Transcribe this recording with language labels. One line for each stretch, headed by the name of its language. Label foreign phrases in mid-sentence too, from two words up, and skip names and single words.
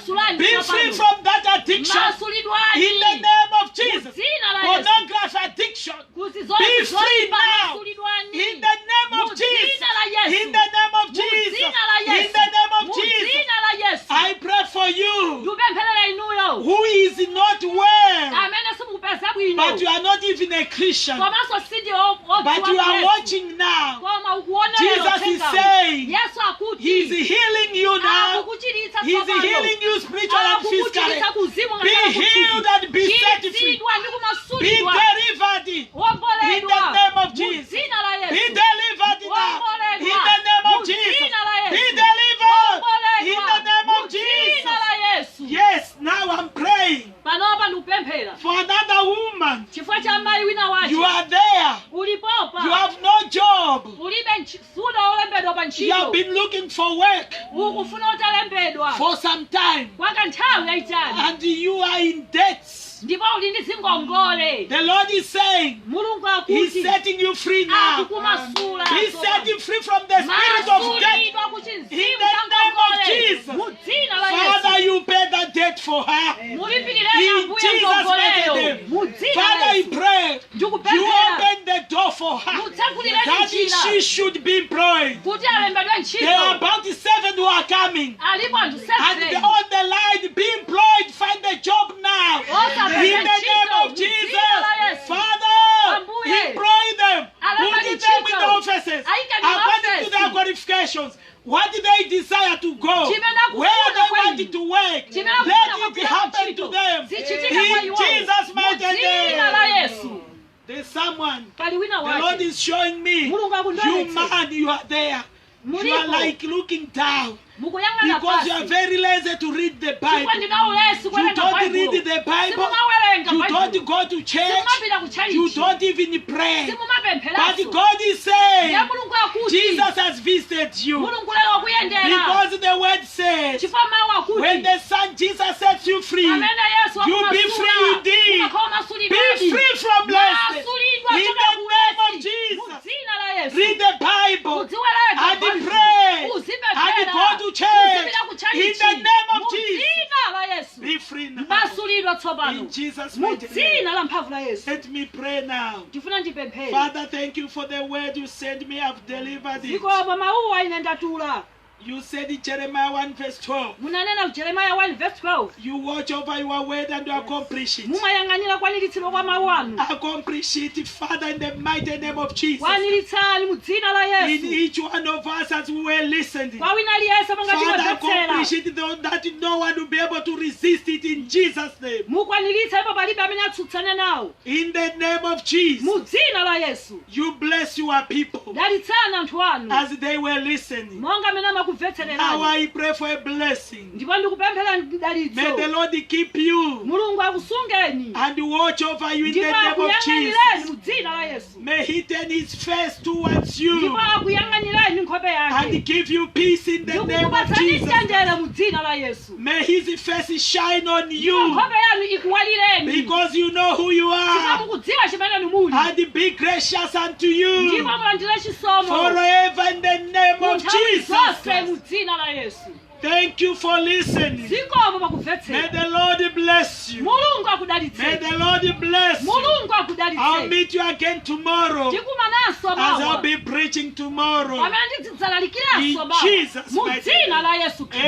Nyanja: masulidwani
English: Be free
Nyanja: tsopano.
English: from that addiction.
Nyanja: Masulidwani.
English: In the name of Jesus.
Nyanja: Dzina la Yesu.
English: Pornography addiction.
Nyanja: Kuti
English: Be
Nyanja: zonse
English: free
Nyanja: zoyipa
English: now.
Nyanja: masulidwani.
English: In the name of Jesus.
Nyanja: Dzina la Yesu.
English: In the name of Jesus.
Nyanja: Dzina la Yesu.
English: In the name of Jesus.
Nyanja: Dzina la Yesu.
English: I pray for you
Nyanja: Ndikupempherera inuyo.
English: who is not well,
Nyanja: Amene simukupeza bwino.
English: but you are not even a Christian,
Nyanja: Komanso sindi
English: but you are watching now.
Nyanja: Koma ukuona
English: Jesus is saying
Nyanja: Yesu akuti.
English: He's healing you now.
Nyanja: Akukuchiritsa
English: He's
Nyanja: tsopano.
English: healing you spiritually and physically.
Nyanja: Akukuchiritsa kuzimu
English: Be
Nyanja: ngakhala
English: healed
Nyanja: kuthupi.
English: and be set free.
Nyanja: Chiritsidwa ndi
English: Be
Nyanja: kumasulidwa.
English: delivered in
Nyanja: Womboledwa.
English: the name of
Nyanja: Mu
English: Jesus.
Nyanja: dzina la
English: Be
Nyanja: Yesu.
English: delivered now in the name of Jesus. Be delivered in the name of Jesus. Yes, now I'm praying
Nyanja: panopa ndikupemphera
English: for another woman.
Nyanja: chifukwa cha mayi wina wace
English: You are there.
Nyanja: ulipopa
English: You have no job.
Nyanja: ulibe suda olembedwa pa
English: You have
Nyanja: ntchito
English: been looking for work
Nyanja: ukufuna utalembedwa
English: for some time,
Nyanja: kwa kanthawi yayitali
English: and you are in debt.
Nyanja: ndipo uli ndi zingongole
English: The Lord is saying
Nyanja: mulungu
English: He's
Nyanja: akuti
English: setting you free now.
Nyanja: akukumasula
English: He's setting free from the spirit of debt.
Nyanja: masulidwa kuti
English: In
Nyanja: mzimu
English: the name of
Nyanja: za
English: Jesus.
Nyanja: ngongole mu dzina la
English: Father,
Nyanja: Yesu
English: you pay the debt for her.
Nyanja: mulipirire
English: In
Nyanja: ambuye
English: Jesus'
Nyanja: ngongoleyo
English: mighty name.
Nyanja: mu dzina
English: Father,
Nyanja: la
English: I
Nyanja: Yesu
English: pray you
Nyanja: ndikupemphera
English: open the door for her
Nyanja: mutsekulire
English: that
Nyanja: njira
English: she should be employed.
Nyanja: kuti alembedwe
English: There are
Nyanja: ntchito
English: about 7 who are coming.
Nyanja: alipo anthu
English: And 7 on the line, be employed, find a job now. In the name of Jesus. Father, employ them. Put them in the offices according to their qualifications. What do they desire to go? Where they want to work. Let it happen to them. In Jesus' mighty name. There's someone.
Nyanja: pali wina
English: The Lord
Nyanja: wace
English: is showing me.
Nyanja: mulungu
English: You
Nyanja: akundonetse
English: man, you are there. You are
Nyanja: mulipo
English: like looking down.
Nyanja: mukuyang'ana
English: Because you are
Nyanja: pasi
English: very lazy to read the
Nyanja: chifukwa
English: Bible.
Nyanja: ndina ulesi
English: You
Nyanja: kuwerenga
English: don't read
Nyanja: baibulo
English: the Bible.
Nyanja: simumawerenga
English: You don't
Nyanja: baibulo
English: go to church.
Nyanja: simumapita
English: You
Nyanja: kutchalichi
English: don't even pray. But
Nyanja: simumapempheraso
English: God is saying,
Nyanja: ya mulungu akuti
English: Jesus has visited you.
Nyanja: mulungu lero wakuyendera
English: Because the word says,
Nyanja: chifukwa mawu
English: when
Nyanja: akuti
English: the Son Jesus sets you free,
Nyanja: amene yesu
English: you be free indeed. Be free from blessings. In the name of Jesus.
Nyanja: dzina la yesu
English: Read the Bible
Nyanja: uziwerenga
English: and
Nyanja: Baibulo.
English: pray and
Nyanja: uzipemphera
English: go to church.
Nyanja: uzipita kutchalichi
English: In the name of
Nyanja: mu
English: Jesus.
Nyanja: dzina la yesu
English: Be free now.
Nyanja: masulidwa tsopano
English: In Jesus'
Nyanja: mu
English: mighty name.
Nyanja: dzina la mphamvu la yesu
English: Let me pray now.
Nyanja: ndifuna ndipemphere
English: Father, thank you for the word you sent me. I've delivered it.
Nyanja: zikomo mawuwa ine ndatula
English: You said in Jeremiah 1 verse 12,
Nyanja: munanena ku Jeremiah 1 verse 12
English: you watch over your word and you accomplish it.
Nyanja: mumayang'anira kwaniritsidwa kwa mawu anu
English: Accomplish it, Father, in the mighty name of Jesus.
Nyanja: kwaniritsani mu dzina la
English: In
Nyanja: yesu
English: each one of us as we were listening.
Nyanja: kwa wina aliyense monga
English: Father,
Nyanja: timamvetsera
English: accomplish it though that no one will be able to resist it in Jesus' name.
Nyanja: mukwaniritsa ipo palibe amene atsutsane nawo
English: In the name of Jesus,
Nyanja: mu dzina la yesu
English: you bless your people
Nyanja: dalitsani anthu anu
English: as they were listening.
Nyanja: monga amene
English: Now
Nyanja: amakumvetsererani
English: I pray for a blessing.
Nyanja: ndipo ndikupemphera
English: May the
Nyanja: dalitso
English: Lord keep you
Nyanja: mulungu akusungeni
English: and watch over you in the
Nyanja: ndipo
English: name of
Nyanja: akuyang'anireni
English: Jesus.
Nyanja: mu dzina la yesu
English: May He turn His face towards you
Nyanja: ndipo akuyang'anireni nkhope
English: and
Nyanja: yake
English: give you peace in the name of
Nyanja: ndikukupatsani
English: Jesus.
Nyanja: mtendere mu dzina la yesu
English: May His face shine on
Nyanja: ndipo
English: you
Nyanja: nkhope yanu ikuwalireni
English: because you know who you
Nyanja: chifukwa
English: are,
Nyanja: mukudziwa chimene muli
English: and be gracious unto you
Nyanja: ndipo mulandire chisomo
English: forever in the name
Nyanja: mu
English: of
Nyanja: nthawi
English: Jesus.
Nyanja: zonse mu dzina la yesu
English: Thank you for listening.
Nyanja: zikomo
English: May
Nyanja: pakumvetsera
English: the Lord bless you.
Nyanja: mulungu
English: May
Nyanja: akudalitseni
English: the Lord bless you.
Nyanja: mulungu
English: I'll
Nyanja: akudalitseni
English: meet you again tomorrow
Nyanja: tikumananso
English: as I'll
Nyanja: mawa
English: be preaching tomorrow.
Nyanja: pamene ndidzalalikiraso
English: In
Nyanja: mawa
English: Jesus'
Nyanja: mu
English: mighty
Nyanja: dzina
English: name.
Nyanja: la yesu khristu